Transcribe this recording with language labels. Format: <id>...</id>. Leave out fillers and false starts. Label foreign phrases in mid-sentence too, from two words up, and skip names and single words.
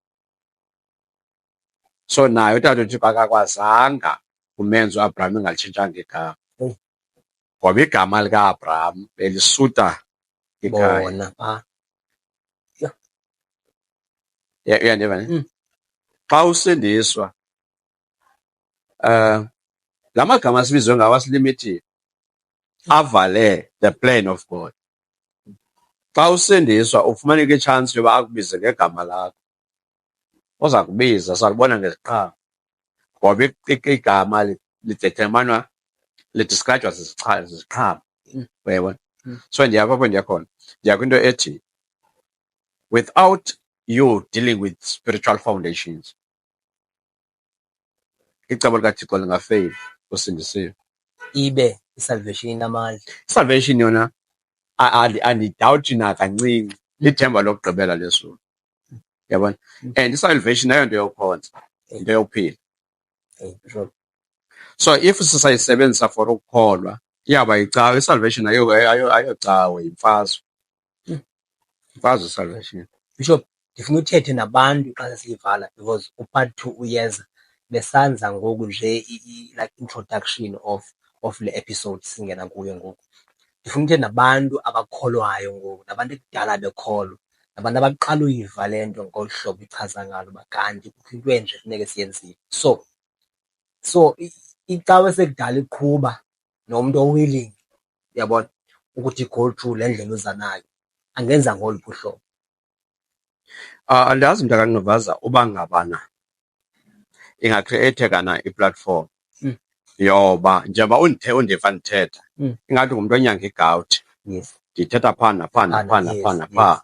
<xh>So naye utata uThixo akakwazanga kumenza uAbraham engalitshintsanga igama, ngoba igama likaAbraham belisuta ikhaya. Uyandiva ne? Xa usindiswa la magama asibizwe ngawo asilimithiwe avale</xh> <en>the plan of God.</en> <xh>Xa usindiswa ufumaneka itshansi yoba akubize ngegama lakho, oza kubiza salibona ngeziqhamo, ngoba igama lideterminwa, lidiskrayijwa ziziqhamo. Uyayibona? So ndiyapha apho ndiya khona, ndiya kwinto ethi</xh> <en>without you dealing with spiritual foundations,</en> <xh>icebo likaThixo lingafeyili usindisiwe. Ibe isalvation inamandla. Isalvation yona andidawuthi nakancinci lithemba lokugqibela lesuku. Uyabona? And isalvation ayonto yokhonza, into yokuphila. So if sisayisebenzisa for ukukholwa, iyawuba yicawa. Isalvation ayocawe, yimfazwe. Imfazwe isalvation. Bishop, ndifuna uthethe nabantu xa sesiyivala because upart 2 uyeza besanza ngoku nje like</xh> <en>introduction of</en> <xh>le episode singena kuyo ngoku. Ndifuna uthethe nabantu abakholwayo ngoku, nabantu ekudala bekholwa, nabantu abaqala uyiva le nto ngolu hlobo ichaza ngalo uba kanti kukho into enje funeke siyenzile. So icawa esekudala iqhuba nomntu owilling, uyabona, ukuthi go through le ndlela uza nayo angenza ngoluphi uhlobo. Andazi mntakaNovaza uba ngabana ingacreatheka na iplatform yoba njengoba undiva ndithetha ingathi ngumntu onyanga igawuthi. Yes. Ndithetha phana phaa.</xh>